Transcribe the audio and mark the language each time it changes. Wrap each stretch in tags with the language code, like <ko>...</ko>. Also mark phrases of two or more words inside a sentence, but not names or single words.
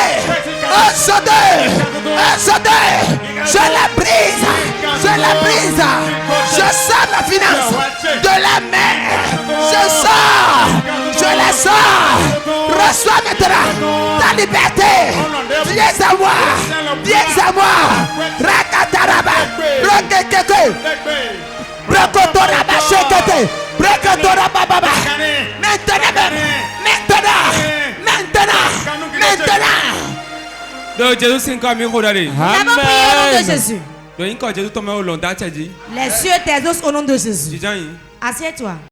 <fr>Aujourd'hui, je la brise. Je la brise. Je sors ma finance de la mer. Je sors. Je la sors. Reçois maintenant ta liberté. Viens à moi. Viens à moi. Rakataraba. Rokekeke. Brokotoraba shekete. Brokotoraba baba. Maintenant. Donc Jésus c'est comme il faut aller. Nous avons prié au nom de Jésus. Donc quand Jésus tombe au long d'Atchadi. Les cieux t'exaucent au nom de Jésus. Assieds-toi.</fr>